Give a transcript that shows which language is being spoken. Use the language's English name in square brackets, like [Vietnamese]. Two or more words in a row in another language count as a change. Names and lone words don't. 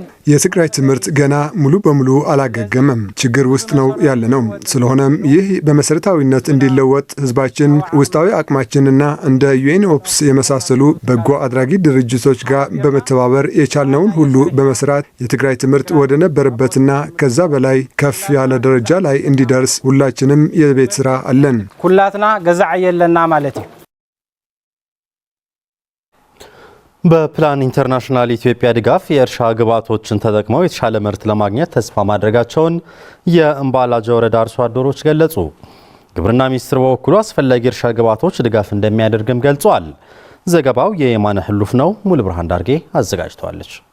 [Amharic] የትግራይ ትምህርት ገና ሙሉ በሙሉ አላገገመም፣ ችግር ውስጥ ነው ያለነው። ስለሆነም ይህ በመሰረታዊነት እንዲለወጥ ህዝባችን ውስጣዊ አቅማችንና እንደ ዩኤን ኦፕስ የመሳሰሉ በጎ አድራጊ ድርጅቶች ጋር በመተባበር የቻልነውን ሁሉ በመስራት የትግራይ ትምህርት ወደ ነበረበትና ከዛ በላይ ከፍ ያለ ደረጃ ላይ እንዲደርስ ሁላችንም የቤት ስራ አለን። [Tigrinya] ኩላትና ገዛዕ የለና [Amharic] ማለት ነው። በፕላን ኢንተርናሽናል ኢትዮጵያ ድጋፍ የእርሻ ግብዓቶችን ተጠቅመው የተሻለ ምርት ለማግኘት ተስፋ ማድረጋቸውን የእምባላጀ ወረዳ አርሶ አደሮች ገለጹ። ግብርና ሚኒስቴር በበኩሉ አስፈላጊ እርሻ ግብዓቶች ድጋፍ እንደሚያደርግም ገልጿል። ዘገባው የየማነ ህሉፍ ነው። ሙሉ ብርሃን ዳርጌ አዘጋጅቷለች።